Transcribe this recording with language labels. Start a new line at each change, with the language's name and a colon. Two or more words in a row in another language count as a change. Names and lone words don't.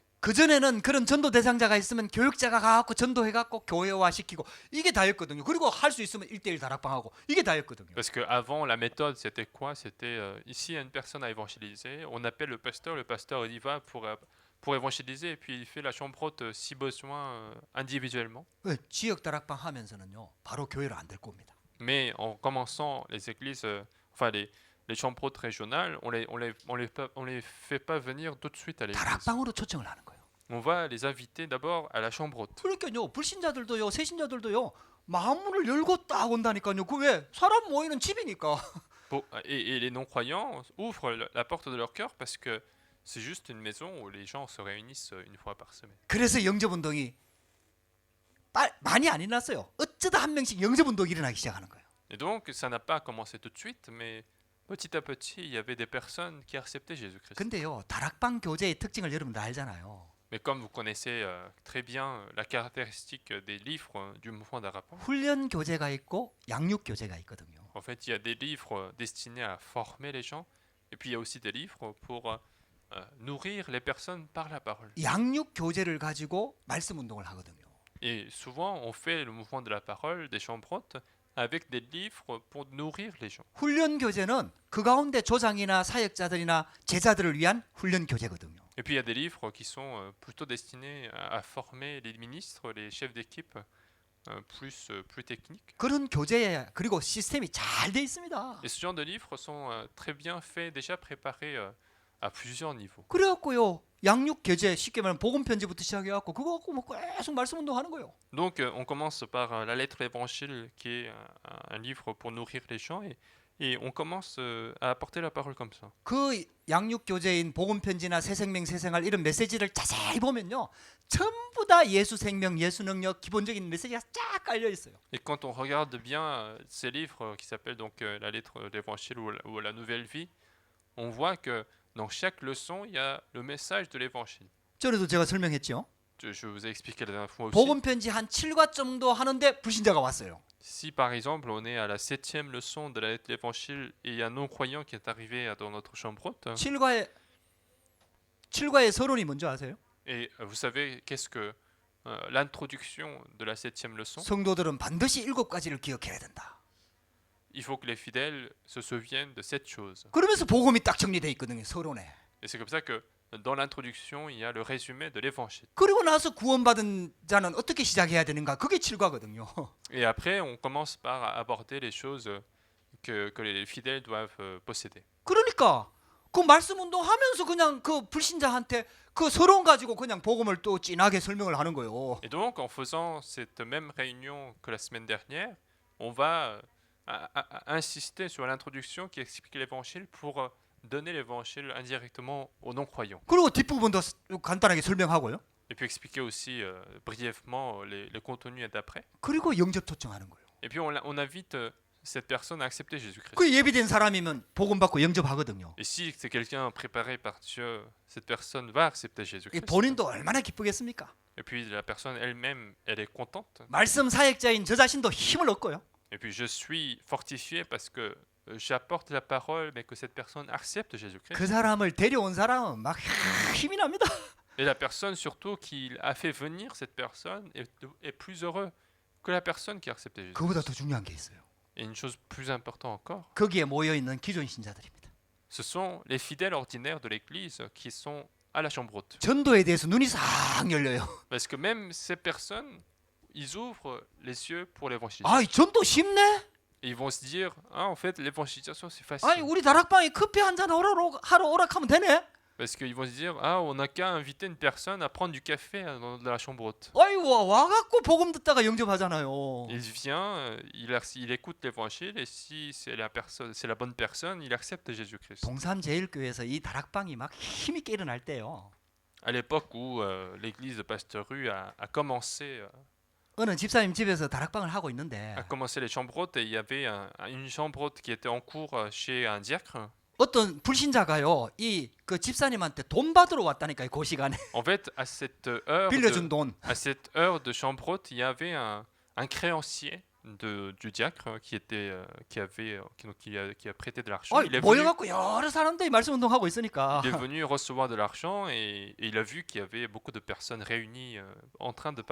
Korean: 그 전에는 그런 전도 대상자가 있으면 교육자가 가갖고 전도해갖고 교회화 시키고 이게 다였거든요. 그리고 할 수 있으면 1대1 다락방하고 이게 다였거든요.
French: Parce qu'avant, la méthode, c'était quoi? C'était ici, il y a une personne à évangéliser. On appelle le pasteur il y va pour évangéliser, et puis il fait la chambre haute si besoin individuellement.
Korean: 지역 다락방 하면서는요, 바로 교회로 안 될 겁니다.
French: Mais en commençant les églises, les chambres hautes régionales, on les fait pas venir tout de suite à l'église.
Korean: 다락방으로 초청을 하는 거예요.
French: On va les inviter d'abord à la chambre haute.
Korean: 그러니까요, 불신자들도요, 새신자들도요, 마음문을 열고 딱 온다니까요. 그 왜? 사람 모이는 집이니까.
French: Et les non-croyants ouvrent la porte de leur cœur parce que c'est juste une maison où les gens se réunissent une fois par semaine.
Korean: 그래서 영접운동이 많이 안 일어났어요. 어쩌다 한 명씩 영접운동이 일어나기 시작하는 거예요.
French: Et donc, ça n'a pas commencé tout de suite, mais petit à petit, il y avait des personnes qui acceptaient Jésus-Christ.
Korean: 근데요, 다락방 교제의 특징을 여러분들 알잖아요.
French: Mais comme vous connaissez très bien la caractéristique des livres du mouvement d'Arapon,
Korean: 훈련 교제가 있고 양육 교제가 있거든요.
French: en fait, il y a des livres destinés à former les gens, et puis il y a aussi des livres pour nourrir les personnes par la parole.
Korean: 양육 교제를 가지고 말씀 운동을 하거든요.
French: Et souvent, on fait le mouvement de la parole, des chambres hautes, avec des livres pour nourrir les gens.
Korean: 훈련 교제는 그 가운데 조장이나 사역자들이나 제자들을 위한 훈련 교제거든요.
French: Et puis il y a des livres qui sont plutôt destinés à former les ministres, les chefs d'équipe, plus techniques.
Korean: 그런 교제 그리고 시스템이 잘 돼 있습니다.
French: Et ce genre de livres sont très bien faits, déjà préparés à plusieurs niveaux.
Korean: 그래갖고요, 양육 교제 쉽게 말하면 복음 편지부터 시작해갖고 그거 갖고 뭐 계속 말씀 운동하는 거예요.
French: Donc on commence par la lettre évangile qui est un livre pour nourrir les gens et on commence à apporter la parole comme ça.
Korean: 그 양육 교제인 복음 편지나 새 생명 새 생활 이런 메시지를 자세히 보면요, 전부 다 예수 생명, 예수 능력 기본적인 메시지가 쫙 깔려 있어요.
French: Et quand on regarde bien ces livres qui s'appellent donc la lettre d'évangile ou la nouvelle vie, on voit que dans chaque leçon, il y a le message de l'évangile.
Korean: 전에도 제가 설명했죠.
French: Je vous ai expliqué la dernière fois aussi.
Korean: 복음 편지 한 7과 정도 하는데 불신자가 왔어요.
French: Si par exemple on est à la 7e leçon de la lettre de l'évangile et il y a un non-croyant qui est arrivé dans notre chambre haute,
Korean: 7과의 서론이 뭔지 아세요?
French: et vous savez qu'est-ce que l'introduction de la 7e leçon,
Korean: 성도들은 반드시 7가지를 기억해야 된다.
French: il faut que les fidèles se souviennent de cette chose.
Korean: 그러면서 복음이 딱 정리되어 있거든요, 서론에.
French: Et c'est comme ça que dans l'introduction, il y a le résumé de l'évangile.
Korean: 그리고 나서 구원받은 자는 어떻게 시작해야 되는가? 그게 7과거든요.
French: Et après, on commence par aborder les choses que les fidèles doivent posséder.
Korean: 그러니까 그 말씀 운동하면서 그냥 그 불신자한테 그 서론 가지고 그냥 복음을 또 진하게 설명을 하는 거예요.
French: Et donc, en faisant cette même réunion que la semaine dernière, on va insister sur l'introduction qui explique l'évangile pour donner l'évangile indirectement aux non-croyants.
Korean: 그리고 뒷부분도 간단하게 설명하고요.
French: Et puis expliquer aussi brièvement le contenu d'après.
Korean: 그리고 영접 초청하는 거예요.
French: Et puis on invite cette personne à accepter Jésus-Christ.
Korean: 그 예비된 사람이면 복음 받고 영접하거든요.
French: Et si c'est quelqu'un préparé par Dieu, cette personne va accepter Jésus-Christ.
Korean: 본인도 얼마나 기쁘겠습니까?
French: Et puis la personne elle-même, elle est contente.
Korean: 말씀 사역자인 저 자신도 힘을 얻고요.
French: Et puis je suis fortifié parce que j'apporte la parole, mais que cette personne accepte Jésus-Christ.
Korean: 그 사람을 데려온 사람은 막 힘이 납니다.
French: Et la personne surtout qui a fait venir cette personne est plus heureux que la personne qui a accepté Jésus.
Korean: 그보다 더 중요한 게 있어요.
French: Et une chose plus importante encore,
Korean: 거기에 모여 있는 기존 신자들입니다.
French: ce sont les fidèles ordinaires de l'Église qui sont à la chambre haute.
Korean: 전도에 대해서 눈이 싹 열려요.
French: Parce que même ces personnes, ils ouvrent les yeux pour l'évangélisation.
Korean: 아, 전도 쉽네.
French: Et ils vont se dire, ah, en fait, l'évangélisation, c'est
Korean: 아니,
French: facile.
Korean: 우리 다락방에 커피 한잔 하러 오락하면 되네.
French: Parce qu'ils vont se dire, ah, on n'a qu'à inviter une personne à prendre du café dans la chambre haute.
Korean: 아이고, 와갖고 복음 듣다가 영접하잖아요.
French: Il vient, il écoute l'évangile, et si c'est la personne, c'est la bonne personne, il accepte Jésus-Christ.
Korean: 동산제일교회에서 이 다락방이 막 힘있게 일어날 때요.
French: À l'époque où l'église de Pasteur Rue a commencé
Korean: 어느 집사님 집에서 다락방을 하고 있는데
French: a commencé les chambres hautes, et il y avait une chambre haute qui était en cours chez un diacre.
Korean: 어떤 불신자가요, 이 그 집사님한테 돈 받으러 왔다니까요, 그 시간에.
French: En fait, à cette heure
Korean: 빌려준 돈.
French: à cette heure de chambre haute, il y avait un créancier du diacre qui a prêté de l'argent. Il est venu,
Korean: 모여갖고 여러 사람들이 말씀 운동하고 있으니까
French: il est venu recevoir de l'argent, et il a vu qu'il y avait beaucoup de personnes réunies en train de